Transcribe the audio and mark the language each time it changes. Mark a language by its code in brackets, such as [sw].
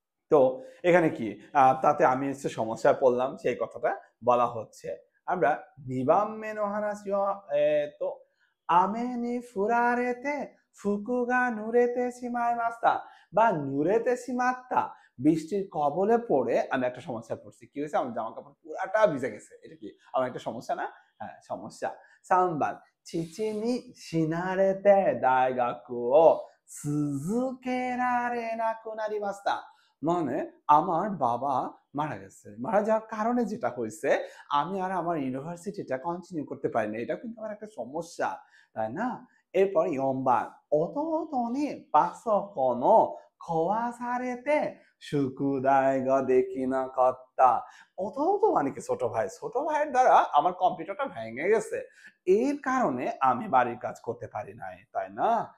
[bn] তো এখানে কি তাতে আমি হচ্ছে সমস্যায় পড়লাম, সেই কথাটা বলা হচ্ছে। আমরা নিবাম্মে no হানাশি [ja] wa ame ni furarete fuku ga nurete shimaimashita [bn] বা নুরেতে শিমাত্তা, বৃষ্টির কবলে পড়ে আমি একটা সমস্যায় পড়ছি। কি হয়েছে? আমার জামা কাপড় পুরাটা ভিজে গেছে। এটা কি আমার একটা সমস্যা না? হ্যাঁ, সমস্যা। [ja] 3番父に死なれて大学を続けられなくなりました। [bn] মানে আমার বাবা মারা গেছে। মারা যাওয়ার কারণে যেটা হয়েছে, আমি আর আমার ইউনিভার্সিটিটা কন্টিনিউ করতে পারি না। এটা কিন্তু আমার একটা সমস্যা, তাই না? এরপর [ja] 4番弟にパソコンを壊されて宿題ができなかった。 [bn] 弟মানে কি? ছোট ভাই। ছোট ভাইয়ের দ্বারা আমার কম্পিউটারটা ভেঙে গেছে। এর কারণে আমি বাড়ির কাজ করতে পারি নাই, তাই না?